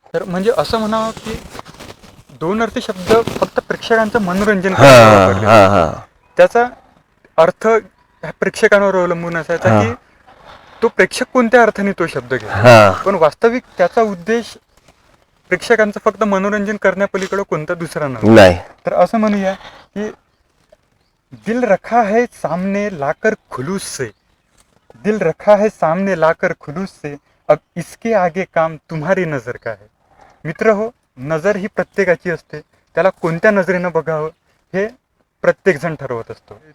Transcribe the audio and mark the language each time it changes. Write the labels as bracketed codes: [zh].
[mr] तर म्हणजे असं म्हणावं की दोन अर्थी शब्द फक्त प्रेक्षकांचं मनोरंजन हा करायला वापरले. हा हा त्याचा अर्थ ह्या प्रेक्षकांवर अवलंबून असायचा हा. की तो प्रेक्षक कोणत्या अर्थाने तो शब्द घेतो. हा पण वास्तविक त्याचा उद्देश प्रेक्षकांचं फक्त मनोरंजन करण्यापलीकडे कोणता दुसरा नव्हता. नाही. तर असं म्हणूया की [hi] दिल रखा है सामने लाकर खुलूस से, दिल रखा है सामने लाकर खुलूस से, अब इसके आगे काम तुम्हारी नजर का है. [mr] मित्र हो, नजर ही प्रत्येकाची असते. त्याला कोणत्या नजरेनं बघावं हे प्रत्येक जण ठरवत असतो.